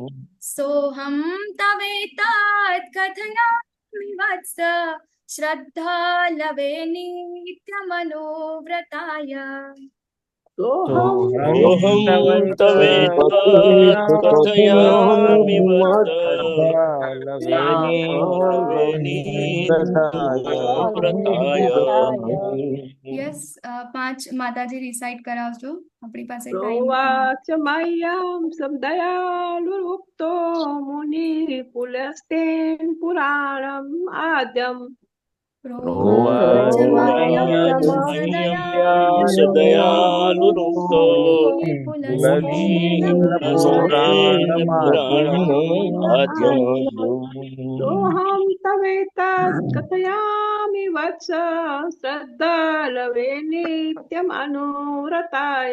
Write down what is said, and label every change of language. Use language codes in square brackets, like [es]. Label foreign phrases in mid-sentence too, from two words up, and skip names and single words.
[sa] सोऽहं तवेतत् कथयामि वत्स श्रद्धालवे नित्यमनुव्रताय सोऽहं तवेतत् कथयामि वत्स श्रद्धालवे नित्यमनुव्रताय [gu] यस 5 माताजी રિસાઇટ કરાવજો આપણી પાસે ટાઈમ [sa] प्रोवाच मह्यं सदयालुरुक्तो मुनिः पुलस्तेन पुराणम आद्यम प्रोवाच मह्यं सदयालुरुक्तो मुनिः पुलस्त्येन पुराणमाद्यम् सोऽहं तवेतत् कथयामि वत्स श्रद्धालवे नित्यमनुव्रताय